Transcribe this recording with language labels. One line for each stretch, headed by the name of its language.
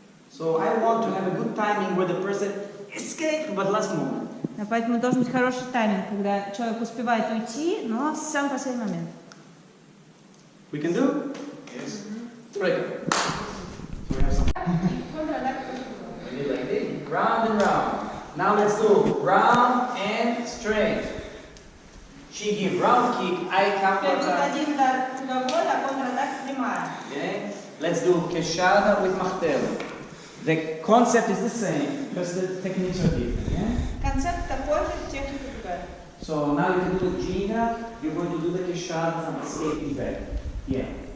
English: So I want to have a good timing where the person escapes, but last moment.
Russian: Поэтому должен быть хороший тайминг, когда человек успевает уйти, но в самый последний момент.
English: We can do? Yes. Break. So we have some. We did like this, round and round. Now let's do round and straight. She give round kick, I counter attack.
Russian: Один удар круговой, а контратака прямая.
English: Okay. Let's do queixada with martelo. The concept is the same, just the techniques are different. Yeah?
Russian: Концепт такой же, техника другая.
English: So now you can do the ginga, you're going to do the queixada from escaping back. Yeah.